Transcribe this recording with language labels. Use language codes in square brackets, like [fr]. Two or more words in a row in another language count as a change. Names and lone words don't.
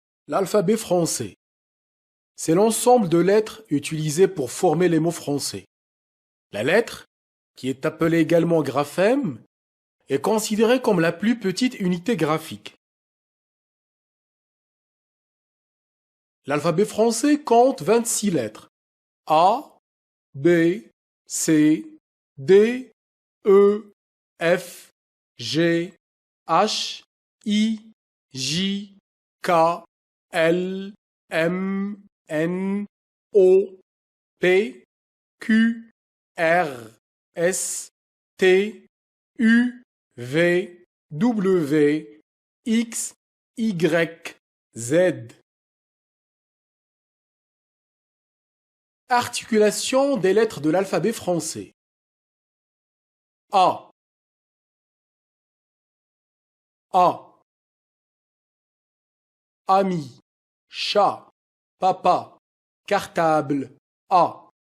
[fr] L'alphabet français, c'est l'ensemble de lettres utilisées pour former les mots français. La lettre, qui est appelée également graphème, est considérée comme la plus petite unité graphique. L'alphabet français compte 26 lettres. A, B, C, D, E, F, G, H, I, J, K, L, M, N, O, P, Q, R, S, T, U, V, W, X, Y, Z. Articulation des lettres de l'alphabet français. A. A. Ami, chat, papa, cartable, A.